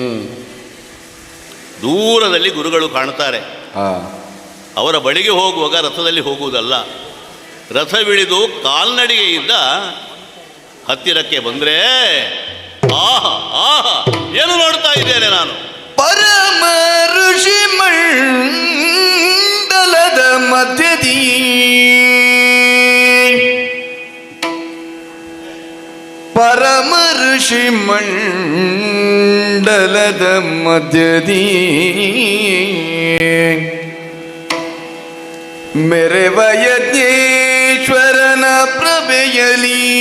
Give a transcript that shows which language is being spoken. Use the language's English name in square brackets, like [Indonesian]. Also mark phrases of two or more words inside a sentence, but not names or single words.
[Kannada] ದೂರದಲ್ಲಿ ಗುರುಗಳು ಕಾಣುತ್ತಾರೆ. ಅವರ ಬಳಿಗೆ ಹೋಗುವಾಗ ರಥದಲ್ಲಿ ಹೋಗುವುದಲ್ಲ, ರಥವಿಳಿದು ಕಾಲ್ನಡಿಗೆಯಿಂದ ಹತ್ತಿರಕ್ಕೆ ಬಂದರೆ ಆಹಾ ಆಹಾ ಏನು ನೋಡ್ತಾ ಇದ್ದೇನೆ ನಾನು. ಪರಮ ಋಷಿ ಮಂಡಲದ ಮಧ್ಯದಿ ಪರಮ ಋಷಿ ಮಂಡಲದ ಮಧ್ಯದಿ ಮೆರೆವ ಯಜ್ಞೇಶ್ವರನ ಪ್ರಭೆಯಲಿ